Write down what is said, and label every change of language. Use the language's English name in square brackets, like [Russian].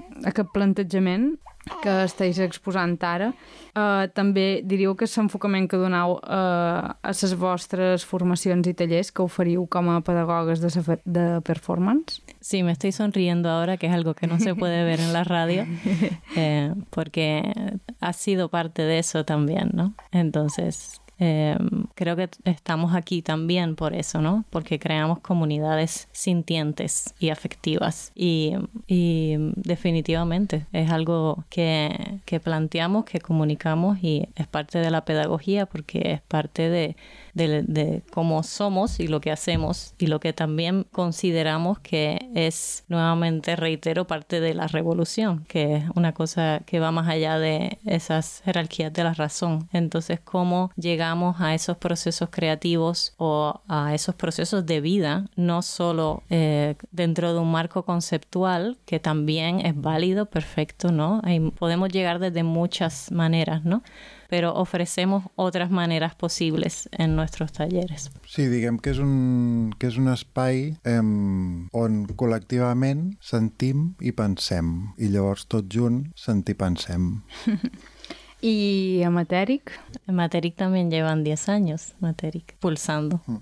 [Catalan] Aquest plantejament que estàs exposant ara, també diríeu que l'enfocament que donau a les vostres formacions i tallers que oferiu com a pedagogues de performance? [Spanish] Sí, me estoy sonriendo ahora, que es algo que no se puede ver en la radio, porque ha sido parte de eso también, ¿no? Entonces... creo que estamos aquí también por eso, ¿no? Porque creamos comunidades sintientes y afectivas. Y definitivamente es algo que planteamos, que comunicamos y es parte de la pedagogía porque es parte de cómo somos y lo que hacemos y lo que también consideramos que es, nuevamente reitero, parte de la revolución, que es una cosa que va más allá de esas jerarquías de la razón. Entonces, ¿cómo llegamos a esos procesos creativos o a esos procesos de vida? No solo dentro de un marco conceptual, que también es válido, perfecto, ¿no? Y podemos llegar desde muchas maneras, ¿no? Pero ofrecemos otras maneras posibles en nuestros talleres. [Catalan] Sí, diguem que és un espai on col·lectivament sentim i pensem, i llavors tot junt sentir pensem. I Matèric? [Spanish] Matèric també llevan 10 anys, Matèric, pulsando.